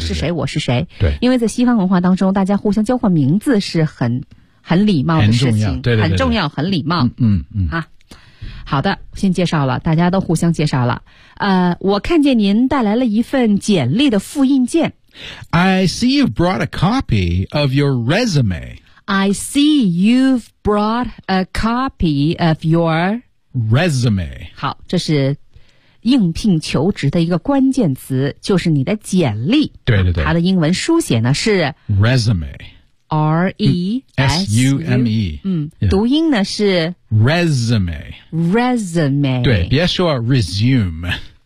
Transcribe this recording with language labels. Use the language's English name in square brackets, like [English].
[Chinese] 你是谁，我是谁。对，因为在西方文化当中，大家互相交换名字是很礼貌的事情，很重要，对对对对，很重要，很礼貌。好的，先介绍了，大家都互相介绍了。我看见您带来了一份简历的复印件。 [English] I see you brought a copy of your resume. I see you've brought a copy of your resume. [Chinese] 好，这是应聘求职的一个关键词，就是你的简历。对对对，它的英文书写呢是 [English] resume。 [Chinese] R-E-S-U-M-E 读音呢是 Resume 对，别说 Resume